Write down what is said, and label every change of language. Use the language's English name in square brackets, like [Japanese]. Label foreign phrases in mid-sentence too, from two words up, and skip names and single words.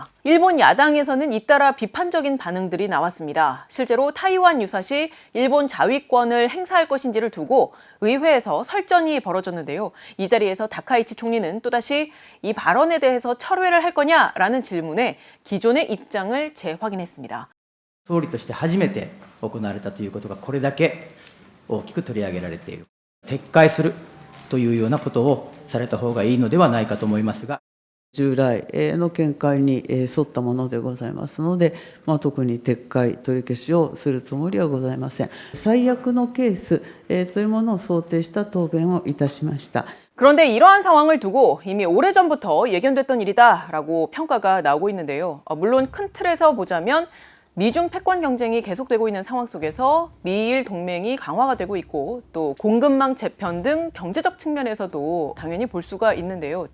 [Korean] 일본 야당에서는 잇따라 비판적인 반응들이 나왔습니다. 실제로 타이완 유사시 일본 자위권을 행사할 것인지를 두고 의회에서 설전이 벌어졌는데요. 이 자리에서 다카이치 총리는 또다시 이 발언에 대해서 철회를 할 거냐라는 질문에 기존의 입장을 재확인했습니다. [Japanese] 総理として初めて行われたということがこれだけ大きく取り上げられている。撤回するというようなことをされた方がいいのではないかと思いますが。従来の見解に沿ったものでございますので、特に撤回、取り消しをするつもりはございません。最悪のケースというものを想定した答弁をいたしました。 [Korean] 그런데 이러한 상황을 두고 이미 오래전부터 예견됐던 일이다라고 평가가 나오고 있는데요. 물론 큰 틀에서 보자면 미중 패권 경쟁이 계속되고 있는 상황 속에서 미일 동맹이 강화가 되고 있고 또 공급망 재편 등 경제적 측면에서도 당연히 볼 수가 있는데요.